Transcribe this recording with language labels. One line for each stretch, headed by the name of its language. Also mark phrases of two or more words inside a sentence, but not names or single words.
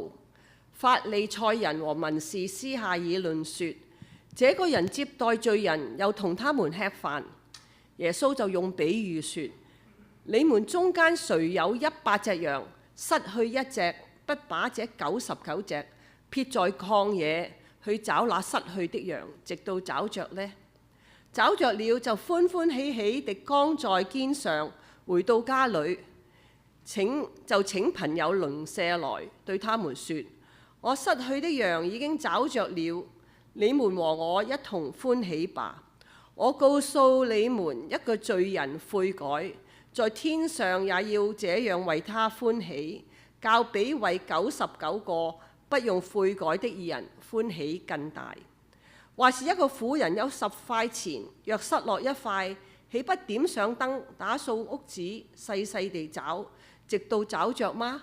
Chinese: 法利賽人和文士私下議論說：這個人接待罪人，又同他們吃飯。耶穌就用比喻說：你們中間誰有100隻羊，失去一隻，不把這99隻撇在曠野去找那失去的羊，直到找着呢？找着了就歡歡喜喜地扛在肩上，回到家裏，請朋友鄰舍來，對他們說：我失去的羊已經找着了，你們和我一同歡喜吧。我告訴你們，一個罪人悔改，在天上也要這樣為他歡喜，較比為99個不用悔改的義人歡喜更大。或是一個婦人有10塊錢，若失落一塊，豈不點上燈，打掃屋子，細細地找，直到找着嗎？